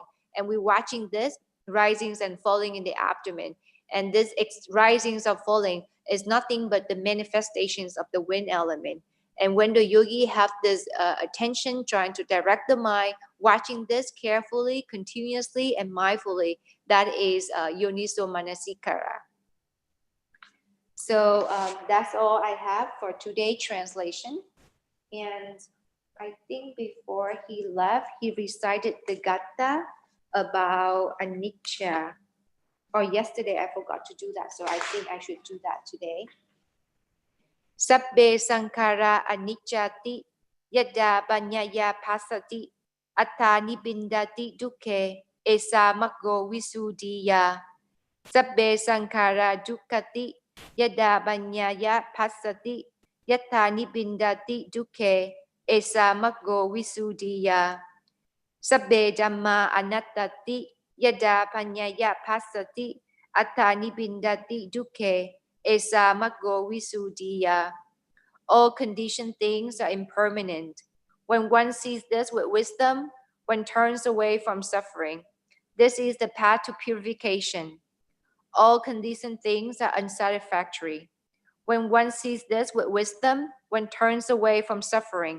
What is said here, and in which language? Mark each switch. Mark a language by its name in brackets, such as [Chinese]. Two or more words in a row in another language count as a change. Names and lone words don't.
[English] And we're watching this risings and falling in the abdomen. And this risings or falling is nothing but the manifestations of the wind element. And when the yogi have this attention, trying to direct the mind, watching this carefully, continuously, and mindfully, that is [Pali] yoniso manasikara. [English] So that's all I have for today's translation. And I think before he left, he recited the Gatha about anicca. Or yesterday, I forgot to do that. So I think I should do that today. [Pali] Sabbe sankara anicchati yada banyaya pasati atta nibindati dukke esa maggo visuddhiya. Sabbe sankara dukkati yada banyaya pasati yatta nibindati dukke esa maggo visuddhiya. Sabbe dhamma anattati yada banyaya pasati atta nibindati dukke esa maggo visuddhiya. [English] All conditioned things are impermanent. When one sees this with wisdom, one turns away from suffering. This is the path to purification. All conditioned things are unsatisfactory. When one sees this with wisdom, one turns away from suffering.